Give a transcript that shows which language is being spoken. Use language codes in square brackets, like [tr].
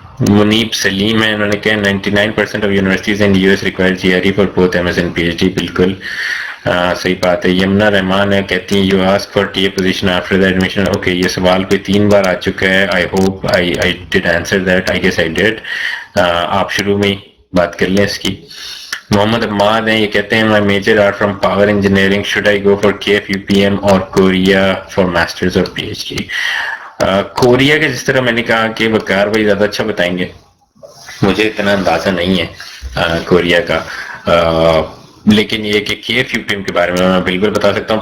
[en] منیب سلیم ہے, [ur] انہوں نے کہا [en] 99% of universities in US require GRE for both MS and PhD. [ur] بالکل صحیح بات ہے. [en] یمنا رحمان ہے, [ur] کہتی ہیں [en] you ask for TA position after the admission. [ur] Okay, یہ سوال کوئی 3 بار آ چکا ہے. [en] I hope I did answer that. I guess I did. [ur] آپ شروع میں ہی بات کر لیں اس کی. محمد عماد ہیں, یہ کہتے ہیں [en] my major are from power engineering. Should I go for KF UPM or Korea for masters or PhD? [ur] Korea کے جس طرح میں نے کہا کہ وقار بھائی زیادہ اچھا بتائیں گے. مجھے اتنا اندازہ نہیں ہے کوریا کا، لیکن یہ کہ کے ایف یو پی ایم کے بارے میں بالکل بتا سکتا ہوں.